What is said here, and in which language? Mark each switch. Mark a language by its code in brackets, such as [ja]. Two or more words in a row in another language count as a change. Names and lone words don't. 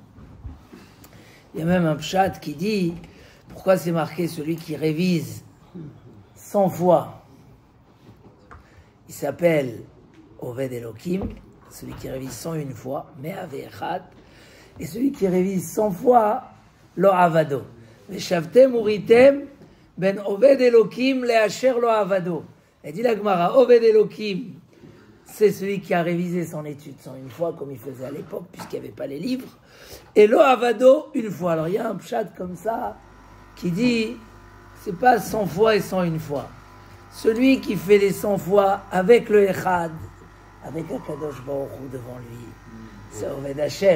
[fr] Il y a même un pshat qui dit, pourquoi c'est marqué celui qui révise 100 fois, il s'appelle [he] עובד אלוקים, [fr] celui qui révise 101 fois, Me'avechad, et celui qui révise 100 fois, [he] לא עבדו. ושבתם וראיתם בין עובד אלוקים לאשר לא עבדו. [fr] Elle dit la Gemara, [he] עובד אלוקים, [fr] c'est celui qui a révisé son étude 101 fois, comme il faisait à l'époque, puisqu'il n'y avait pas les livres. Et [he] לא עבדו, [fr] une fois. Alors il y a un pshat comme ça, qui dit, c'est pas 100 fois et 101 fois. Celui qui fait les 100 fois avec le Echad, avec [he] הקדוש ברוך הוא [fr] devant lui, c'est [he] עובד השם.